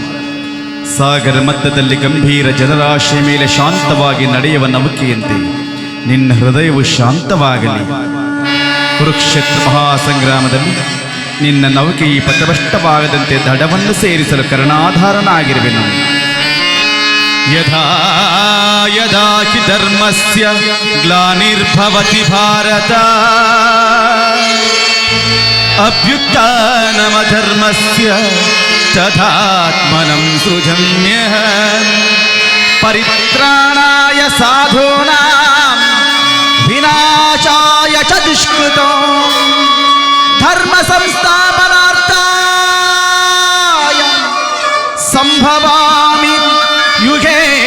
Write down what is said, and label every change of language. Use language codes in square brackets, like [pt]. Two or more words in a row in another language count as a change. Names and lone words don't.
[kn] ಸಾಗರ ಮಧ್ಯದಲ್ಲಿ ಗಂಭೀರ ಜನರಾಶಿಯ ಮೇಲೆ ಶಾಂತವಾಗಿ ನಡೆಯುವ ನೌಕೆಯಂತೆ ನಿನ್ನ ಹೃದಯವು ಶಾಂತವಾಗಲಿ. ಕುರುಕ್ಷೇತ್ರ ಮಹಾಸಂಗ್ರಾಮದಲ್ಲಿ ನಿನ್ನ ನೌಕೆ ಈ ಪಥಭ್ರಷ್ಟವಾಗದಂತೆ ದಡವನ್ನು ಸೇರಿಸಲು ಕರುಣಾಧಾರನಾಗಿರುವೆನು. [sa] ಯದಾ ಯದಾ ಹಿ ಧರ್ಮಸ್ಯ ಗ್ಲಾನಿರ್ಭವತಿ ಭಾರತ ಅಭ್ಯುತ್ಥಾನಮಧರ್ಮಸ್ಯ ತಥಾತ್ಮನಂ ಸೃಜಮ್ಯಹಂ ಪರಿತ್ರಾಣಾಯ ಸಾಧೂನಾಂ ವಿನಾಶಾಯ ಚ ದುಷ್ಕೃತೋ ಧರ್ಮ ಸಂಸ್ಥಾಪನಾರ್ಥಾಯ ಸಂಭವಾಮಿ ಯುಗೇ